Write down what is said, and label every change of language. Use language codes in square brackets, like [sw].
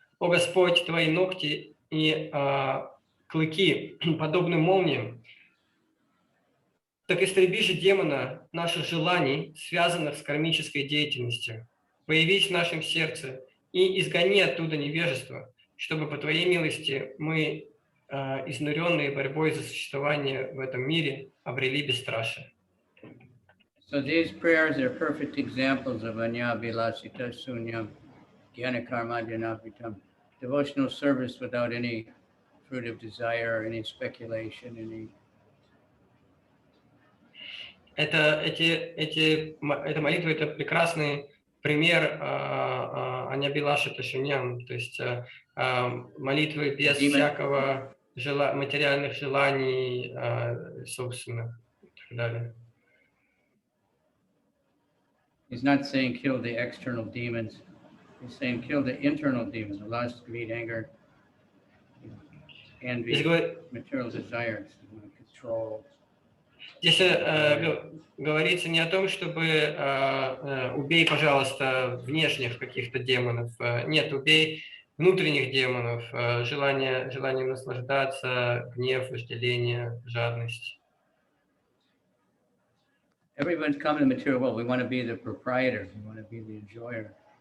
[ru] О Господь, Твои ногти и клыки, подобны молниям, так истреби же демона наших желаний, связанных с кармической деятельностью. Появись в нашем сердце и изгони оттуда невежество, чтобы по Твоей милости мы, изнуренные борьбой за существование в этом мире, обрели бесстрашие». [en] So these prayers are perfect examples of [sa] Anyabhilasita Sunyam, Jnana Karma Janapitam, [en] devotional service without any fruit of desire, any speculation, any. [ru] Эта молитва – это прекрасный пример Аньябилашита Шуньям, то есть молитвы без всякого материальных желаний, собственных и так далее. [en] He's not saying kill the external demons. He's saying kill the internal demons, lust, greed, anger, envy, material desires, control. [ru] Здесь говорится не о том, чтобы убей, пожалуйста, внешних каких-то демонов. Нет, убей внутренних демонов, желание наслаждаться, гнев, вожделение, жадность. [en] Everyone's come to the material world. We want to be the proprietor. We want to be the enjoyer.